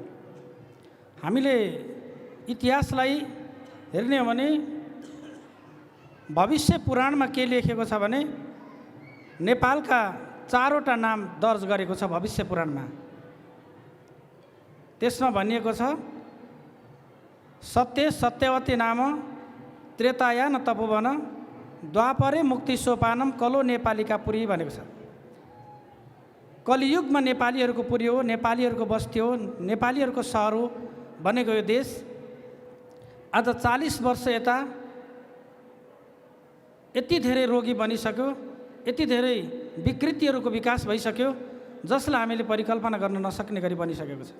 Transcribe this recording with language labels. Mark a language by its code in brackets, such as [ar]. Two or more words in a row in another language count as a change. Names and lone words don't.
[ne] हामीले इतिहासलाई हेर्ने हो भने भविष्य पुराणमा के लेखेको छ भने नेपालका 4वटा नाम दर्ज गरेको छ भविष्य पुराणमा। त्यसमा भनिएको छ [sa] सत्य सत्यवती नाम त्रेताया न तपोवन द्वापरे मुक्ति सोपानम कलो नेपालीका पुरी [ne] भनेको छ। कलियुगमा नेपालीहरूको पुरी हो, नेपालीहरूको बस्ती हो, नेपालीहरूको सहर हो भनेको यो देश आज 40 वर्ष यता यति धेरै रोगी बनिसक्यो, यति धेरै विकृतिहरूको विकास भइसक्यो जसलाई हामीले परिकल्पना गर्न नसक्ने गरी बनिसकेको छ।